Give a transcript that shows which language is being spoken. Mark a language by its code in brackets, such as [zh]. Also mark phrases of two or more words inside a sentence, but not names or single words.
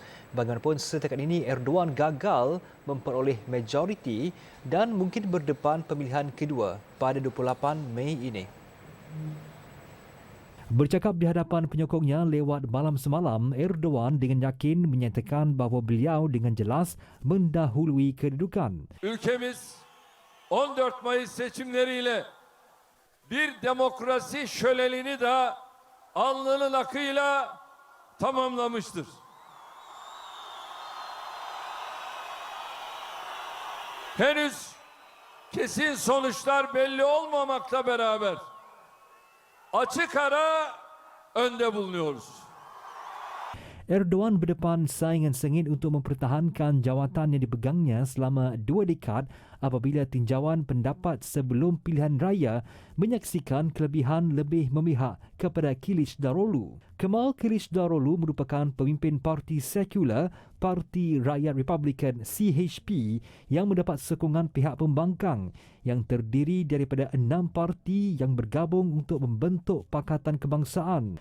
[ms] Bagaimanapun setakat ini Erdogan gagal memperoleh majoriti dan mungkin berdepan pemilihan kedua pada 28 Mei ini. Bercakap di hadapan penyokongnya lewat malam semalam, Erdogan dengan yakin menyatakan bahawa beliau dengan jelas mendahului kedudukan. [tr] Ülkemiz 14 Mayıs seçimleriyle bir demokrasi şölenini de alnının akıyla tamamlamıştır. Henüz kesin sonuçlar belli olmamakla beraber açık ara önde bulunuyoruz. [ms] Erdogan berdepan saingan sengit untuk mempertahankan jawatan yang dipegangnya selama 2 dekad apabila tinjauan pendapat sebelum pilihan raya menyaksikan kelebihan lebih memihak kepada Kılıçdaroğlu. Kemal Kılıçdaroğlu merupakan pemimpin Parti Sekular, Parti Rakyat Republikan CHP yang mendapat sokongan pihak pembangkang yang terdiri daripada 6 parti yang bergabung untuk membentuk Pakatan Kebangsaan.